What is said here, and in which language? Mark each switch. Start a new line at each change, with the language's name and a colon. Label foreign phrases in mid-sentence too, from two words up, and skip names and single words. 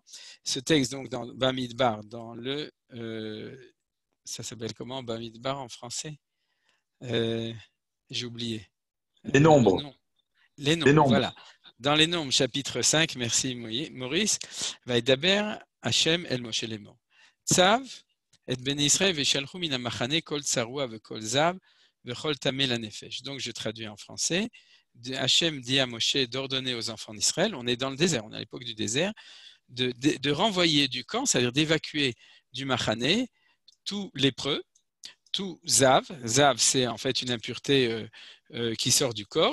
French: Ce texte, donc, dans Bamidbar, dans le... ça s'appelle comment, Bamidbar en français? J'ai oublié. Les nombres. Les Les nombres, nombres. voilà. Dans les nombres, chapitre 5, merci Maurice,
Hebrew: וידבר, השם, אל משה לאמר. צו, את בני ישראל, וישלחו מן המחנה, כל צרוע ו כל זב, וכל טמא ל נפש.
French: Donc je traduis en français. Hachem dit à Moshe d'ordonner aux enfants d'Israël, on est dans le désert, on est à l'époque du désert, de renvoyer du camp, c'est-à-dire d'évacuer du Machane tout lépreux, tout Zav. Zav, c'est en fait une impureté qui sort du corps.